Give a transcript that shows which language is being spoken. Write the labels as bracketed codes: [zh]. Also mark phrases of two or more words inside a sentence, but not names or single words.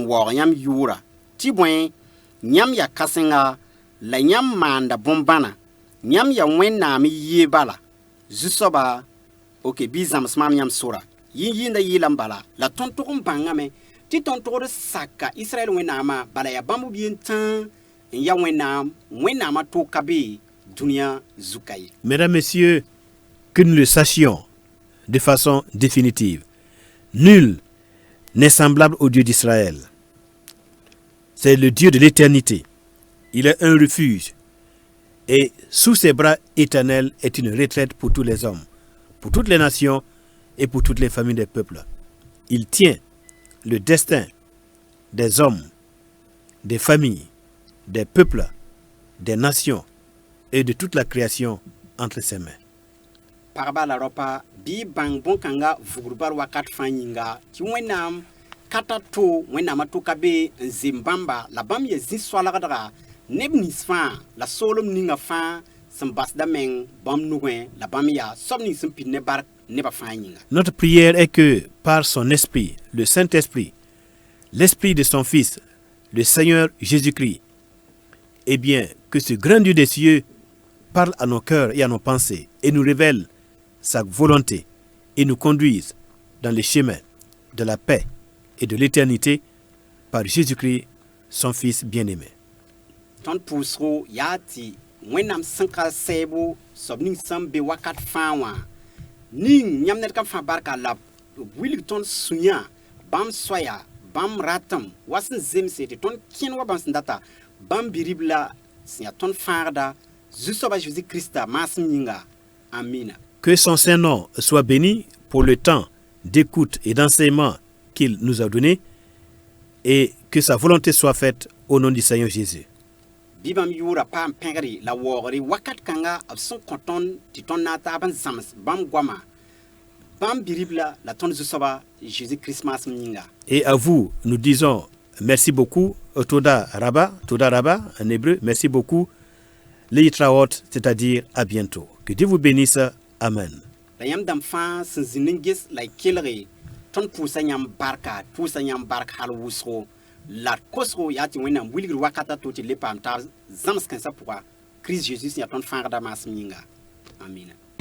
[mos] waoog yãmb yʋʋra tɩ bõe yãmb ya kãsenga la yãmb maanda bõn-bãna yãmb ya wẽnnaam yie bala zu-soaba ok bɩ zãms maam yãmb sora yĩn-yɩnda yɩɩla n bala la tõnd tog n bãngame tɩ tõnd togd saka Israɛl wẽnnaamã bala ya bãmb b yen tãa n ya wẽnnaamã tog ka be dũniyã zuka ye. [fr] Mesdames, Messieurs, que nous le sachions de façon définitive, nul n'est semblable au Dieu d'Israël. C'est le Dieu de l'éternité. Il est un refuge. Et sous ses bras éternels est une retraite pour tous les hommes, pour toutes les nations et pour toutes les familles des peuples. Il tient le destin des hommes, des familles, des peuples, des nations et de toute la création entre ses mains. [mos] Pagba la ropa bi bãng bõn-kãnga vugr wakat fãa yĩnga tɩ wẽnnaam kata to wẽnnaamã to ka be n zem bãmba la bãmb ya zĩ-soalgdga neb nins fãa la soolem ninga fãa sẽn basda meng bãmb nugẽ la bãmb yaa soab ning sẽn pid ne bark nebã fãa yĩnga. [fr] Notre prière est que par son esprit, le Saint-Esprit, l'esprit de son Fils, le Seigneur Jésus-Christ, eh bien, que ce grand Dieu des cieux parle à nos cœurs et à nos pensées et nous révèle sa volonté et nous conduise dans les chemins de la paix et de l'éternité par Jésus-Christ, son Fils bien-aimé. [mos] Tõnd pʋʋsgo yaa tɩ wẽnnaam sẽn ka sɛɛbo soab ning sẽn be wakat fãa wã ning yãmb ned kam fãa barka la b wilg tõnd sũ-yã bãmb soaya bãmb ratem wa sẽn zemse tɩ tõnd kẽn wa bãmb sẽn data bãmb bi-rib la sẽn yaa tõnd fãagda zu-soaba Jésus-Krista maasem yĩnga. Amina. [fr] Que son Saint-Nom soit béni pour le temps d'écoute et d'enseignement qu'il nous a donné et que sa volonté soit faite au nom du Seigneur Jésus. [mos] Bɩ bãmb yʋʋra paam pẽgre la waoogre wakat kãnga b sẽn kõ tõnd tɩ tõnd na n taab n zãms bãmb goama bãmb bi-rib la tõnd zu-soaba Jésus-Christ maasem yĩnga. [fr] Et à vous, nous disons merci beaucoup, [he] Toda Rabba [fr] en hébreu, merci beaucoup, Leitraot, c'est-à-dire à bientôt. Que Dieu vous bénisse. Amen. [mos] La yãmb dãmb fãa sẽn zĩnd n ges la y kelge tõnd pʋʋsa yãmb barka pʋʋsa yãmb bark hal wʋsgo la d kosgo yaa tɩ wẽnnaam wilgr wakata to tɩ le paam taab zãms kãensã pʋga Kirist Zeezi sẽn yaa tõnd fãagda maasem yĩnga. Amina.